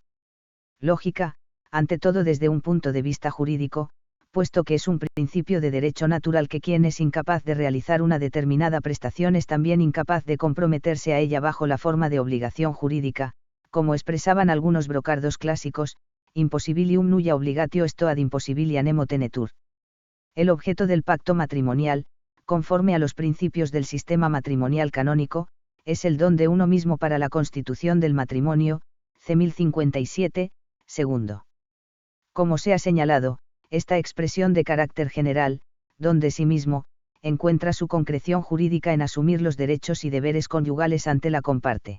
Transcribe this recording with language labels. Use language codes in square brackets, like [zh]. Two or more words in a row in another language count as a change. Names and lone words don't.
[es] Lógica, ante todo desde un punto de vista jurídico, puesto que es un principio de derecho natural que quien es incapaz de realizar una determinada prestación es también incapaz de comprometerse a ella bajo la forma de obligación jurídica, como expresaban algunos brocardos clásicos: [la] impossibilium nulla obligatio esto ad impossibilia nemo tenetur. [es] El objeto del pacto matrimonial, conforme a los principios del sistema matrimonial canónico, es el don de uno mismo para la constitución del matrimonio, C. 1057, segundo. Como se ha señalado, esta expresión de carácter general, don de sí mismo, encuentra su concreción jurídica en asumir los derechos y deberes conyugales ante la comparte.